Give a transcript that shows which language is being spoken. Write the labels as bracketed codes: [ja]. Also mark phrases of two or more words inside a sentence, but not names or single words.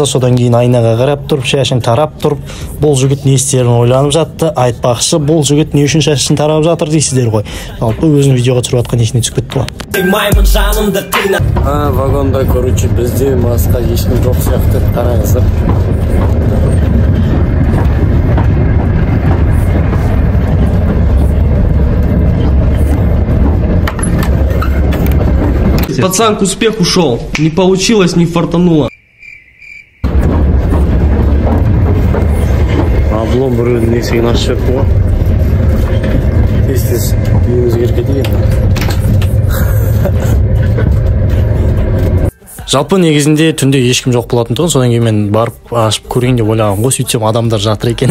[kk] Содан кейін айнаға қарап тұрып, шашын тарап тұрып, бұл жігіт не істерін ойланып жатты. Айтпақшы, бұл жігіт не үшін шашын тарап жатыр дейсіздер ғой. Жалпы өзінің видеоға түсіріп атқан есіне түсіп кетті ғой. Вагонда, короче, бізде басқа ешкім жоқ сияқты. Қараңыздар. [ru] Пацан к успеху шел, не получилось, не фартануло. [kk] Облом біреудің есігін ашып қой. Тез үйімізге кетейін. Жалпы негізінде түнде ешкім жоқ болатын тұғын, содан кейін мен барып ашып көрейін деп ойлаған ғой, сөйтсем адамдар жатыр екен.